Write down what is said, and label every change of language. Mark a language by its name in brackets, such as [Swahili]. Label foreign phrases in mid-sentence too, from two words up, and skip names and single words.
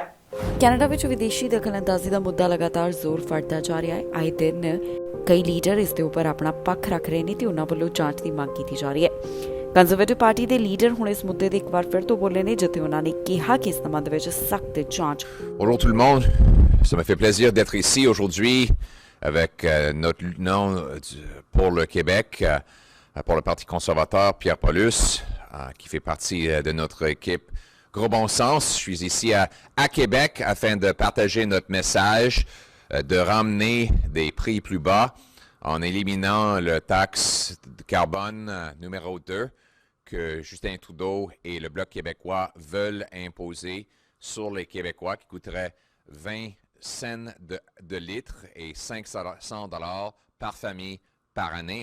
[Punjabi] ਕੈਨੇਡਾ ਵਿੱਚ ਵਿਦੇਸ਼ੀ ਦਖਲਅੰਦਾਜ਼ੀ ਦਾ ਮੁੱਦਾ ਲਗਾਤਾਰ ਜ਼ੋਰ ਫੜਦਾ ਜਾ ਰਿਹਾ ਹੈ। ਆਏ ਦਿਨ ਕਈ ਲੀਡਰ ਇਸ ਦੇ ਉੱਪਰ ਆਪਣਾ ਪੱਖ ਰੱਖ ਰਹੇ ਨੇ ਤੇ ਉਹਨਾਂ ਵੱਲੋਂ ਜਾਂਚ ਦੀ ਮੰਗ ਕੀਤੀ ਜਾ ਰਹੀ ਹੈ। ਕੰਜ਼ਰਵੇਟਿਵ ਪਾਰਟੀ ਦੇ ਲੀਡਰ ਹੁਣ ਇਸ ਮੁੱਦੇ ਤੇ ਇੱਕ ਵਾਰ ਫਿਰ ਤੋਂ ਬੋਲੇ ਨੇ, ਜਿੱਥੇ ਉਹਨਾਂ ਨੇ ਕਿਹਾ ਕਿ ਇਸ ਸੰਬੰਧ ਵਿੱਚ ਸਖਤ ਜਾਂਚ। [French] Bonjour tout le monde, ça me fait plaisir d'être ici aujourd'hui avec notre lieutenant pour le Québec, pour le Parti conservateur, Pierre Paulus, qui fait partie de notre équipe Gros Bon Sens. Je suis ici à Québec afin de partager notre message, de ramener des prix plus bas en éliminant le taxe de carbone numéro 2 que Justin Trudeau et le Bloc québécois veulent imposer sur les Québécois, qui coûterait 20 cents de litre et $500 par famille par année.